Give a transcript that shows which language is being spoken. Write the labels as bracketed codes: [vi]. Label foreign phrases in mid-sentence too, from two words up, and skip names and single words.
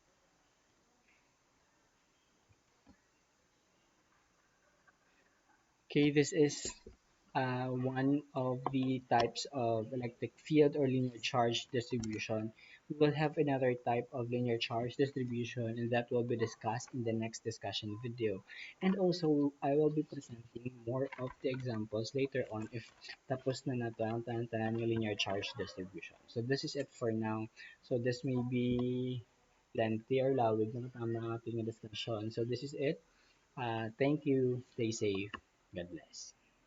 [en] Okay, this is one of the types of electric field or linear charge distribution. We will have another type of linear charge distribution and that will be discussed in the next discussion video. And also, I will be presenting more of the examples later on if [ceb] tapos na nato ang tanan yung [en] linear charge distribution. So this is it for now. So this may be lengthy or [hil] lawig na tama ang ating [en] discussion. So this is it. Thank you. Stay safe. God bless.